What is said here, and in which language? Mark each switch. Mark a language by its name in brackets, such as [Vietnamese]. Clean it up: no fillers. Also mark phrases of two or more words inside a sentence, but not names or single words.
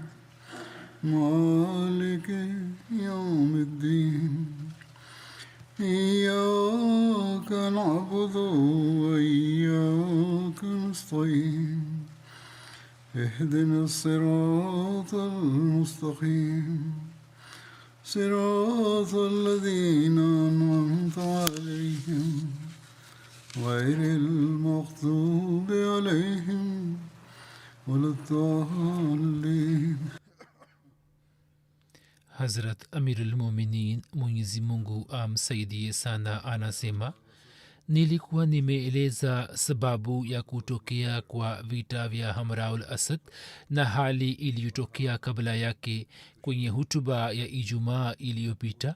[Arabic] مالك يوم الدين إياك نعبد وإياك نستعين اهدنا الصراط المستقيم صراط الذين أنعمت عليهم غير المغضوب عليهم ولا الضالين. [Swahili] Hazrat Amirul Muminin Mwenyezi Mungu amsaidie sana anasema, nilikuwa nimeeleza sababu ya kutokea kwa vita vya Hamraul Asad na hali iliyotokea kabla yake kwenye hutuba ya Ijumaa iliyopita.